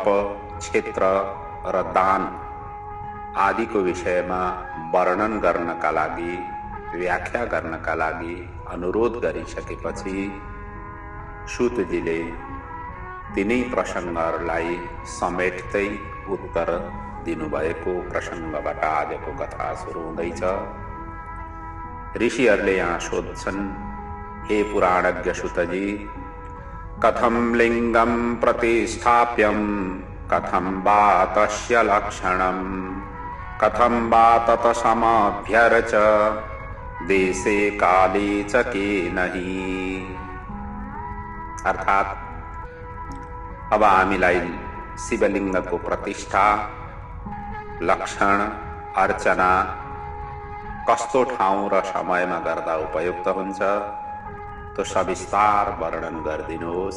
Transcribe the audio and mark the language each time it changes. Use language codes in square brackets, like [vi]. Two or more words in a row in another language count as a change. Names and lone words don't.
[ne] क्षेत्र र दान आदिको विषयमा वर्णन गर्नका लागि, व्याख्या गर्नका लागि अनुरोध गरिसकेपछि सूतजीले तिनै प्रसङ्गहरूलाई समेट्दै उत्तर दिनुभएको प्रसङ्गबाट आजको कथा सुरु हुँदैछ। ऋषिहरूले यहाँ सोध्छन्, [sa] हे पुराणज्ञ सूतजी, कथं लिङ्गं प्रतिष्ठाप्यं, कथं वा तस्य लक्षणं, कथं वा तत् समाभ्यर्च, देशे काले च केन हि। [ne] अर्थात् अब हामीलाई शिवलिङ्गको प्रतिष्ठा, लक्षण, अर्चना कस्तो ठाउँ र समयमा गर्दा उपयुक्त हुन्छ त्यो सविस्तार वर्णन गरिदिनुहोस्।